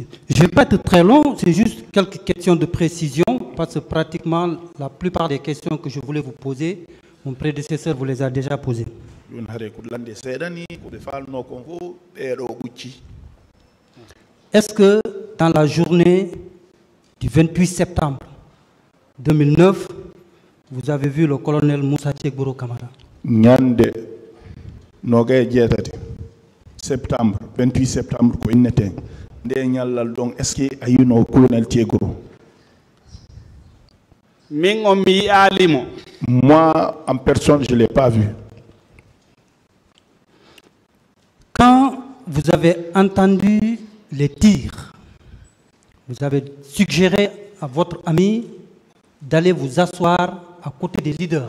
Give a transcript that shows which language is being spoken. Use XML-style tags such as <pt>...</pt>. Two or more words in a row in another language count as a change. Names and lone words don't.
<fr>Je ne vais pas être très long, c'est juste quelques questions de précision, parce que pratiquement la plupart des questions que je voulais vous poser, mon prédécesseur vous les a déjà posées. Est-ce que dans la journée du 28 septembre 2009, vous avez vu le colonel Moussa Tchegboro Kamara?</fr> <ff>Nyande septembre 28 septembre ko innete nde nyallal don</ff> <fr>est-ce que</fr> <ff>ayino colonel Tchegboro?</ff> <fr>Moi en personne je l'ai pas vu. Quand vous avez entendu les tirs, vous avez suggéré à votre ami d'aller vous asseoir à côté des leaders.</fr>